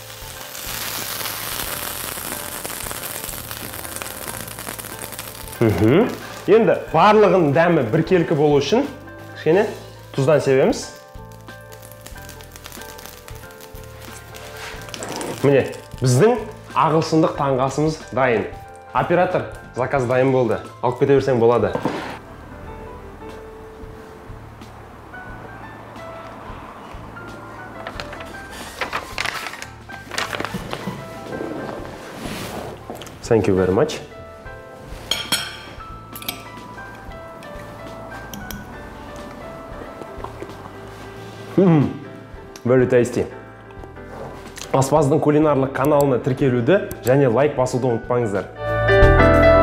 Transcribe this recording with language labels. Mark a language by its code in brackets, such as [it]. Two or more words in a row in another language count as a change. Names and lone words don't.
[kk] Енді барлығын дәмі біркелкі болу үшін кішкене тұздан себеміз. Міне, біздің ағылшындық таңғы асымыз дайын. Оператор, заказ дайын болды. Алып кете берсең болады. [en] Thank you very much. Very tasty. [kk] Аспаздың кулинарлық каналына тіркелуді және лайк басуды ұмытпаңыздар.